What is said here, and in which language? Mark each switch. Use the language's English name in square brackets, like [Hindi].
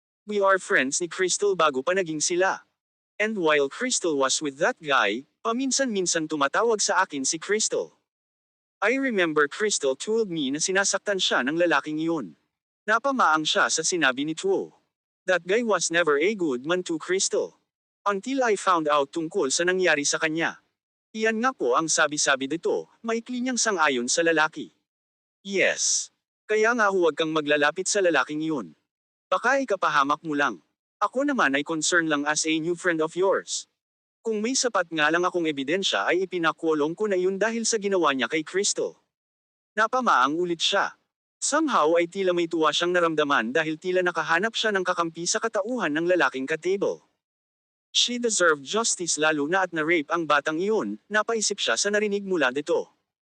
[Filipino] We are friends ni Crystal bago pa naging sila. [English] And while Crystal was with that guy, [Filipino] paminsan-minsan tumatawag sa akin si Crystal. [English] I remember Crystal told me [Filipino] na sinasaktan siya ng lalaking iyon. Napamaang siya sa sinabi ni Tuo. [English] That guy was never a good man to Crystal. Until I found out [Filipino] tungkol sa nangyari sa kanya. Iyan nga po ang sabi-sabi dito, maikli niyang sang-ayon sa lalaki. Yes. Kaya nga huwag kang maglalapit sa lalaking iyon. Baka ikapahamak mo lang. Ako naman ay concern lang [English] as a new friend of yours. [Filipino] Kung may sapat nga lang akong ebidensya ay ipinakulong ko na iyon dahil sa ginawa niya kay Crystal. Napamaang ulit siya. [English] Somehow [Filipino] ay tila may tuwa siyang naramdaman dahil tila nakahanap siya ng kakampi sa katauhan ng lalaking ka-table. [English] She deserved justice [Filipino] lalo na at na-rape ang batang iyon, napaisip siya sa narinig mula dito.